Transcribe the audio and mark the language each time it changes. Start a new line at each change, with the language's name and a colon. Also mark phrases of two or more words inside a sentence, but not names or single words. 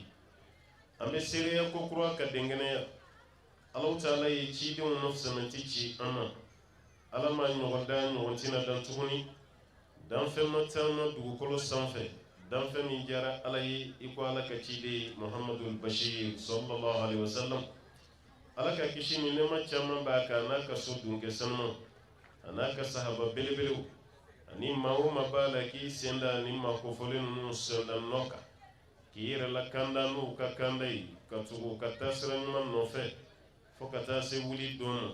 Bambara: An bɛ seereya ko kura ka denkɛnɛya.
Arabic: الله تعالى
Bambara: ye cidenw nɔfɛsanati ci an ma. Ala ma ɲɔgɔn da ɲɔgɔn tɛna dan tuguni. Danfɛn ma taama dugukolo sanfɛ, danfɛn min diyara Ala ye i ko Ala ka ciden Muhammadul Bashir
Arabic: صلى الله عليه وسلم.
Bambara: Ala ka kisi ni nɛɛma caman b'a kan n'a ka so dunkɛ sanuman a n'a ka sahaba belebelew ani maa o maa b'a la k'i sen da ni maa kofɔlen ninnu senda nɔ kan k'i yɛrɛ lakanda n'u ka kanda ye ka tugu ka taa sira ɲuman nɔfɛ fo ka taa se wuli don ma.